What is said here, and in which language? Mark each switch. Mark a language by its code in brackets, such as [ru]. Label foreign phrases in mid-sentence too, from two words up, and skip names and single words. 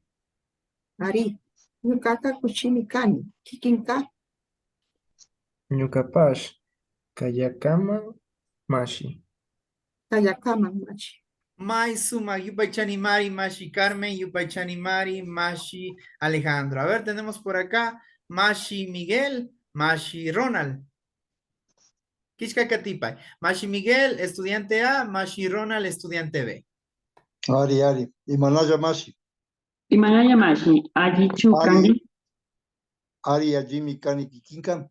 [qu] Ari, Ñucaka Kuchimi Kani, Kikinka, Ñukapash. Kayakama Mashi. Kayakaman, Machi. Mai Suma, Yupay Mashi Carmen, Yupay Mashi Alejandro. [es] A ver, tenemos por acá Mashi Miguel, Mashi Ronald. [qu] Kishka Katipay. [es] Mashi Miguel, estudiante A, Mashi Ronald, estudiante B. [qu] Ari. Imanaya Mashi. Imanaya Mashi, Allichu Ari. Kangi, Ari Ajimi Kani Kikinka.